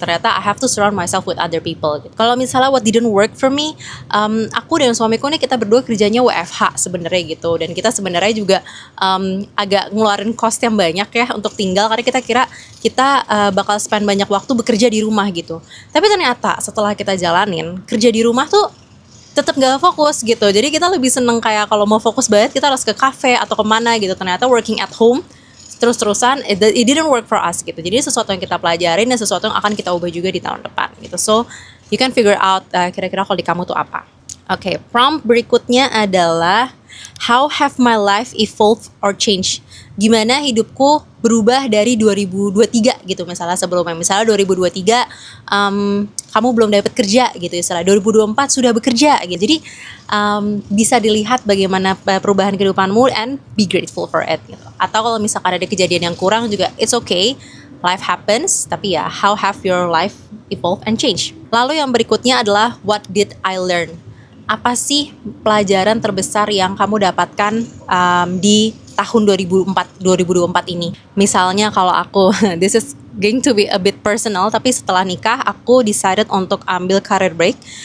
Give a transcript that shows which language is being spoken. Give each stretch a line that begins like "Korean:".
Indonesian: Ternyata
English: I have to surround myself with other people gitu.
Indonesian: Kalau misalnya
English: what didn't work for me,
Indonesian: aku dan suamiku nih kita berdua kerjanya WFH sebenarnya gitu, dan kita sebenarnya juga agak ngeluarin cost yang banyak ya untuk tinggal, karena kita kira kita bakal spend banyak waktu bekerja di rumah gitu. Tapi ternyata setelah kita jalanin, kerja di rumah tuh tetap gak fokus gitu. Jadi kita lebih seneng kayak kalau mau fokus banget kita harus ke cafe atau kemana gitu. Ternyata
English: working at home
Indonesian: terus-terusan
English: it didn't work for us gitu.
Indonesian: Jadi sesuatu yang kita pelajarin dan sesuatu yang akan kita ubah juga di tahun depan gitu.
English: So you can figure out
Indonesian: kira-kira kalau di kamu tuh apa. Oke, prompt berikutnya adalah
English: How have my life evolved or changed?
Indonesian: Gimana hidupku berubah dari 2023 gitu misalnya sebelumnya. Misalnya 2023 kamu belum dapat kerja gitu istilah. 2024 sudah bekerja gitu. Jadi bisa dilihat bagaimana perubahan kehidupanmu
English: and be grateful for it
Indonesian: gitu. Atau kalau misalkan ada kejadian yang kurang juga
English: it's okay. Life happens,
Indonesian: tapi ya
English: how have your life evolved and changed?
Indonesian: Lalu yang berikutnya adalah
English: what did I learn?
Indonesian: Apa sih pelajaran terbesar yang kamu dapatkan di tahun 2024 ini? Misalnya kalau aku,
English: this is going to be a bit personal,
Indonesian: tapi setelah nikah aku decided untuk ambil career break.